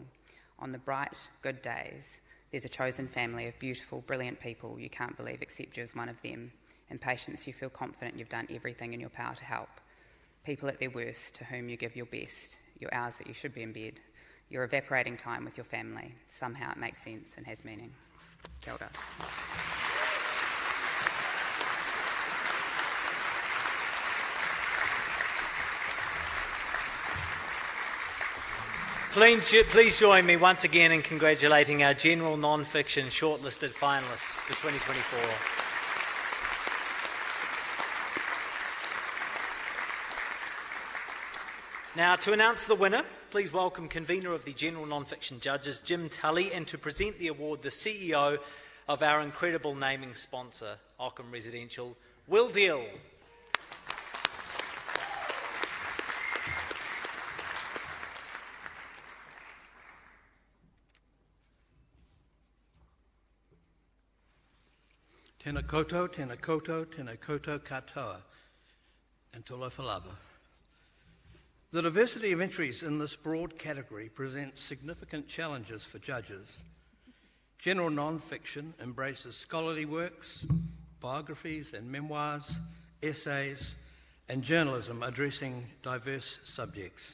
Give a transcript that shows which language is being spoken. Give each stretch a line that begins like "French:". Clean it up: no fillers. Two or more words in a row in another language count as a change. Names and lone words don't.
English: On the bright, good days, there's a chosen family of beautiful, brilliant people you can't believe accept you as one of them, and patients you feel confident you've done everything in your power to help. People at their worst to whom you give your best, your hours that you should be in bed, your evaporating time with your family. Somehow it makes sense and has meaning.
Māori: Kia ora.
English: Please join me once again in congratulating our general non-fiction shortlisted finalists for 2024. Now, to announce the winner, please welcome convener of the general non-fiction judges, Jim Tully, and to present the award, the CEO of our incredible naming sponsor, Ockham Residential, Will Deal.
Māori: Tēnā koutou, tēnā koutou, tēnā koutou katoa,
Samoan: and tolo whalava.
English: The diversity of entries in this broad category presents significant challenges for judges. General non-fiction embraces scholarly works, biographies and memoirs, essays, and journalism addressing diverse subjects.